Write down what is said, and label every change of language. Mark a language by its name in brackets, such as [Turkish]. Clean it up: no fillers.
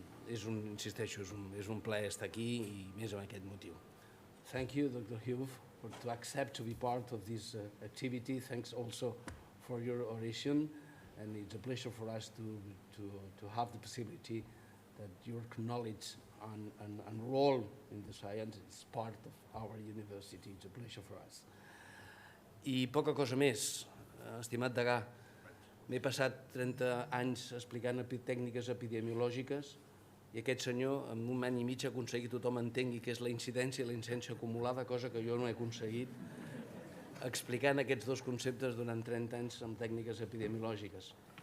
[Catalan] Insisteixo, és un plaer estar aquí i més amb aquest motiu. [English] Thank you, Dr. Hughes, to accept to be part of this activity. Thanks also for your oration, and it's a pleasure for us to have the possibility that your knowledge and role in the science is part of our university. It's a pleasure for us. [Catalan] I poca cosa més, estimat degà. M'he passat 30 anys explicant tècniques epidemiològiques i aquest senyor en un any i mig ha aconseguit que tothom entengui què és la incidència i la incidència acumulada, cosa que jo no he aconseguit explicant aquests dos conceptes durant 30 anys amb tècniques epidemiològiques.